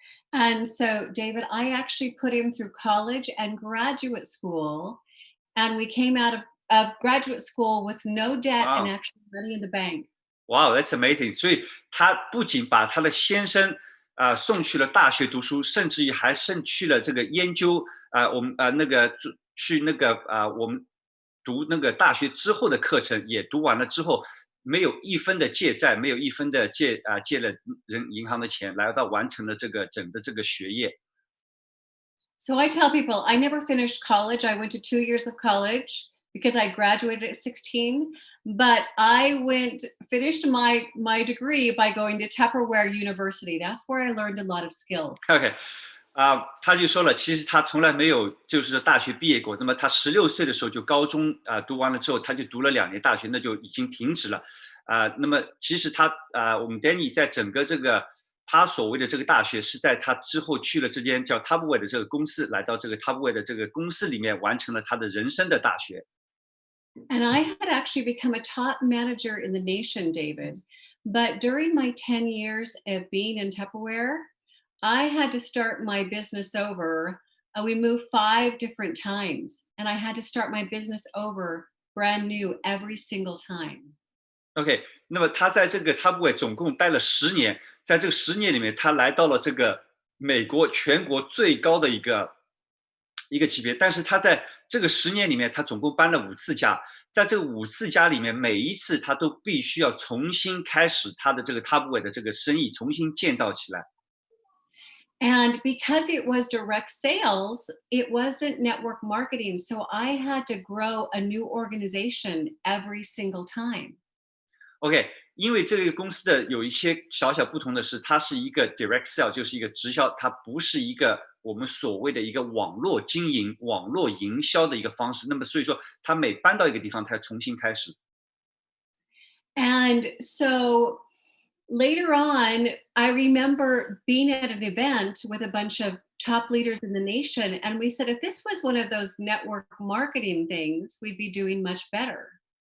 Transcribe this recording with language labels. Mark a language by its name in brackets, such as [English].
[English] And so, David, I actually put him through college and graduate school. And we came out of graduate school with no debt and Wow. actually money in the bank. Wow, that's amazing！ [Chinese] 所以他不仅把他的先生送去了大学读书，甚至于还去了这个研究我们那个去那个我们读那个大学之后的课程也读完了之后，没有一分的借债，没有一分的借了银行的钱，来到完成了这个整个这个学业。 [English] So I tell people I never finished college. I went to 2 years of college because I graduated at 16. But I finished my degree by going to Tupperware University. That's where I learned a lot of skills. [Chinese] OK，他就说了，其实他从来没有就是大学毕业过。那么他16岁的时候就高中读完了之后，他就读了2年大学，那就已经停止了。那么其实我们 Deni 在整个这个他所谓的这个大学是在他之后去了这间叫 Tupperware 的这个公司，来到这个 Tupperware 的这个公司里面完成了他的人生的大学。 [English] And I had actually become a top manager in the nation, David. But during my 10 years of being in Tupperware, I had to start my business over. We moved 5 different times, and I had to start my business over brand new every single time. [Chinese] OK， 那么他在这个 Tupperware 总共待了10年，在这个10年里面，他来到了这个美国全国最高的一个级别，但是他在这个10年里面，他总共搬了5次家，在这个5次家里面，每一次他都必须要重新开始他的这个 Tupperware 的这个生意，重新建造起来。 [English] And because it was direct sales, it wasn't network marketing. So I had to grow a new organization every single time. [Chinese] OK， 因为这个公司的有一些小小不同的是，它是一个 direct sale， 就是一个直销，它不是一个我们所谓的一个网络经营、网络营销的一个方式。那么所以说，他每搬到一个地方，他要重新开始。 [English] And so later on, I remember being at an event with a bunch of top leaders in the nation. And we said, if this was one of those network marketing things, we'd be doing much better.